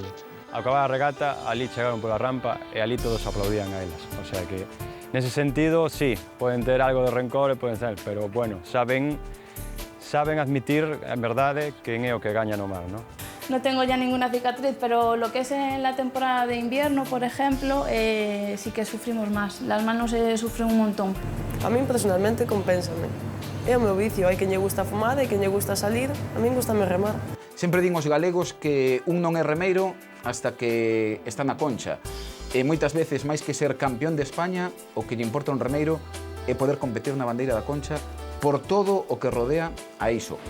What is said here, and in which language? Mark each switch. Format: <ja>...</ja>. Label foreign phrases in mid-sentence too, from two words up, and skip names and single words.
<gl>Ao acabar a regata, ali chegaron pola rampa e ali todos aplaudían a elas.</gl> <es>O sea que,</es> <gl>nese sentido, sí, poden ter algo de rencor e poden ser, pero, bueno, saben admitir, en verdade, quen é o que gaña no mar, ¿no?</gl> <es>No tengo ya ninguna cicatriz, pero lo que es en la temporada de invierno, por ejemplo, sí que sufrimos más. Las manos sufren un montón.</es> <gl>A mí personalmente compénsame. É o meu vicio, hai quen lle gusta fumar, hai quen lle gusta salir, a min gustame remar. Sempre din os galegos que un non é remeiro hasta que está na concha. E moitas veces, máis que ser campeón de España, o que lle importa un remeiro é poder competir na bandeira da concha por todo o que rodea a iso.</gl>